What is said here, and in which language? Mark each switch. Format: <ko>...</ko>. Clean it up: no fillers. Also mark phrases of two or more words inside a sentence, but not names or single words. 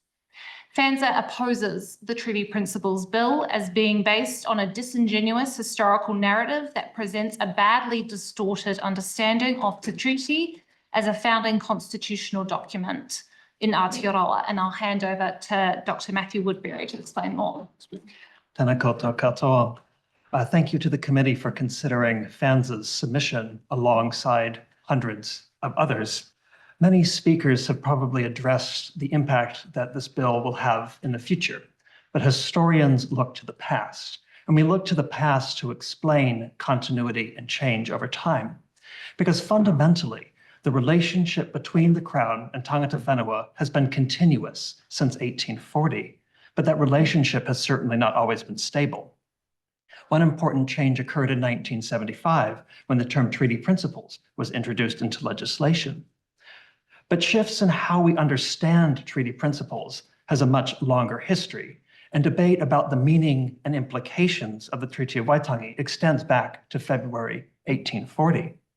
<en>FANZA opposes the Treaty Principles Bill as being based on a disingenuous historical narrative that presents a badly distorted understanding of the treaty as a founding constitutional document in Aotearoa. And I'll hand over to Dr. Matthew Woodbury to explain more.</en> <mi>Tēnā koutou katoa.</mi> <en>Thank you to the committee for considering FANZA's submission alongside hundreds of others. Many speakers have probably addressed the impact that this bill will have in the future, but historians look to the past, and we look to the past to explain continuity and change over time. Because fundamentally, the relationship between the Crown and</en> <mi>tangata whenua</mi> <en>has been continuous since 1840, but that relationship has certainly not always been stable. One important change occurred in 1975 when the term treaty principles was introduced into legislation. But shifts in how we understand treaty principles has a much longer history, and debate about the meaning and implications of the Treaty of Waitangi extends back to February 1840.</en>